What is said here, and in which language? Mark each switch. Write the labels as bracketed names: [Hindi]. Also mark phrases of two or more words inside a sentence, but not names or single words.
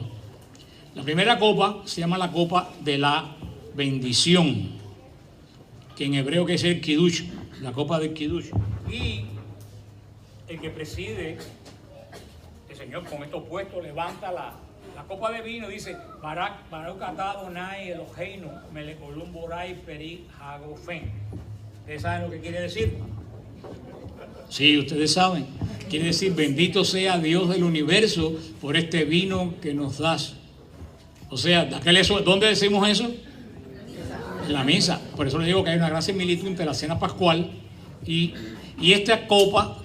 [Spanish] La primera copa se llama la copa de la bendición, que en hebreo quiere decir Kiddush, la copa del Kiddush. Y el que preside, el Señor con esto puesto, levanta la copa de vino y dice: [Hebrew] ברוך אתה אדוני אלוהינו מלך עולם בורא פרי הגפן. [Spanish] ¿Ustedes saben lo que quiere decir? Sí, ustedes saben. Quiere decir: bendito sea Dios del universo por este vino que nos das. O sea, ¿dónde decimos eso? En la misa. Por eso les digo que hay una gran similitud entre la cena pascual y esta copa.